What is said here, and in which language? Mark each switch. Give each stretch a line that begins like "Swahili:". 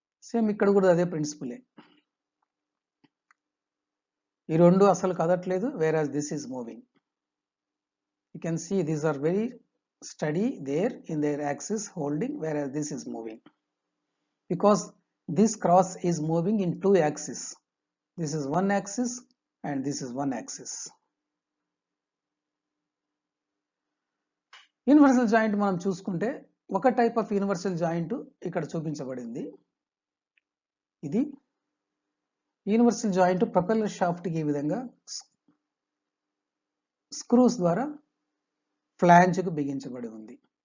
Telugu: Same ఇక్కడ కూడా అదే ప్రిన్సిపలే. ఈ రెండు అసలు కదట్లేదు,
English: Whereas this is moving. You can see these are very steady there in their axis holding, whereas this is moving. Because this cross is moving in 2 axes. This is one axis and this is one axis.
Telugu: Universal joint మనం చూసుకుంటే ఒక type of universal joint ఇక్కడ చూపించబడింది. ఇది universal joint propeller షాఫ్ట్కి ఈ విధంగా screws ద్వారా ఫ్లాంజ్కు బిగించబడి ఉంది.